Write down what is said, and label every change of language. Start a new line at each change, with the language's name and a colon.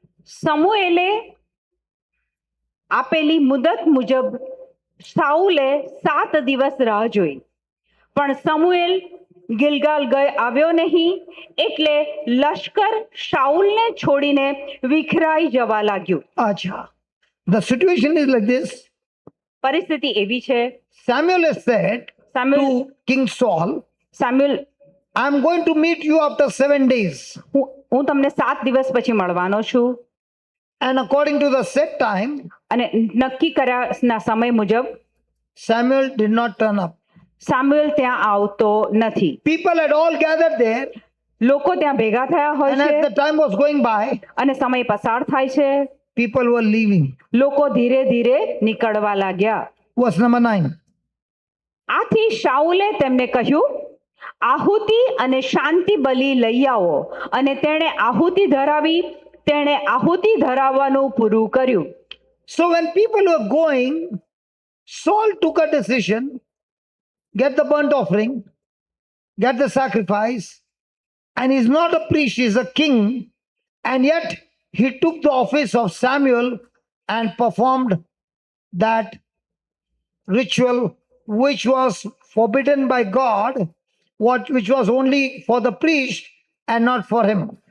Gujarati: સમુએલે આપેલી મુદત મુજબ શાઉલે 7 દિવસ રાહ જોઈ, પણ સમુએલ ગિલગાલ આવ્યો નહીં, એટલે લશ્કર શાઉલને છોડીને વિખરાઈ જવા लाग्યું. Acha.
English: The situation is like this.
Gujarati: પરિસ્થિતિ એવી છે.
English: Samuel has said
Gujarati: સામ્યુએલ
English: to King Saul,
Gujarati: સામ્યુએલ
English: I'm going to meet you after 7 days.
Gujarati: હું તમને 7 દિવસ પછી મળવાનો છું,
English: And according to the set time,
Gujarati: અને નક્કી કર્યાના સમય મુજબ
English: Samuel did not turn up.
Gujarati: સામ્યુએલ ત્યાં આવતો નથી.
English: People had all gathered there,
Gujarati: લોકો ત્યાં ભેગા થયા હોય
English: and as the time was going by,
Gujarati: અને સમય પસાર થાય છે.
English: people were leaving.
Gujarati: લોકો ધીરે ધીરે નીકળવા लाग्યા.
English: Verse number 9.
Gujarati: આથી શાઉલે તેમને કહ્યું, આહુતિ અને શાંતિ બલિ લઈ આવો. અને તેણે આહુતિ ધરાવી, તેણે આહુતિ ધરાવવાનું પૂરું કર્યું.
English: So when people were going, Saul took a decision, get the burnt offering, get the sacrifice, and he's not a priest, he's a king, and yet he took the office of Samuel and performed that ritual which was forbidden by God, which was only for the priest and not for him.